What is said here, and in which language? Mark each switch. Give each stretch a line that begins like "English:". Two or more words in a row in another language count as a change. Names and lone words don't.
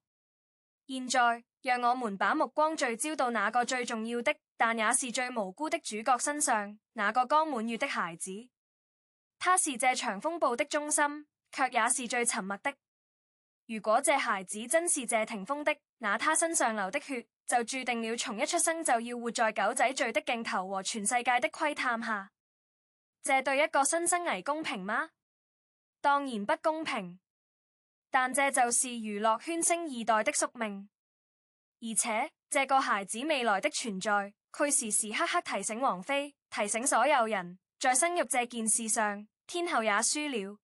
Chinese: 現在，讓我們把目光聚焦到那個最重要的，但也是最無辜的主角身上，那個剛滿月的孩子。他是這場風暴的中心，卻也是最沉默的。如果這孩子真是謝霆鋒的，那他身上流的血就注定了從一出生就要活在狗仔隊的鏡頭和全世界的窺探下。這對一個新生兒公平嗎？當然不公平。但這就是娛樂圈星2代的宿命。而且這個孩子未來的存在，佢時時刻刻提醒王菲，提醒所有人，在生育這件事上，天后也輸了。